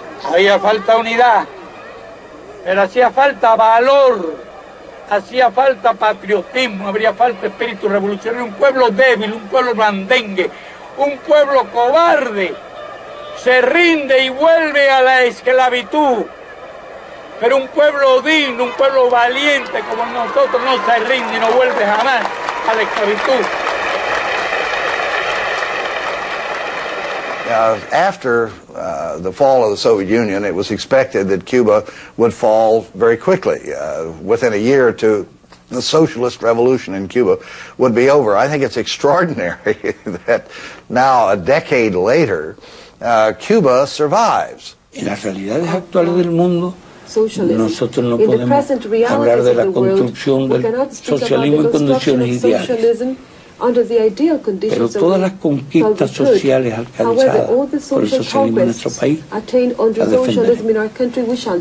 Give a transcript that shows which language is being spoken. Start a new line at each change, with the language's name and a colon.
Spanish: Había falta unidad, pero hacía falta valor, hacía falta patriotismo, habría falta espíritu revolucionario, un pueblo débil, un pueblo blandengue, un pueblo cobarde. Se rinde y vuelve a la esclavitud, pero un pueblo digno, un pueblo valiente como nosotros no se rinde y no vuelve jamás a la esclavitud.
English: After the fall of the Soviet Union, it was expected that Cuba would fall very quickly. Within a year or two, the socialist revolution in Cuba would be over. I think it's extraordinary that now, a decade later, Cuba survives.
Spanish: En las realidades actuales del mundo, nosotros no podemos hablar de la construcción del socialismo en condiciones ideales. Pero todas las conquistas sociales alcanzadas por el socialismo en nuestro país las defenderemos.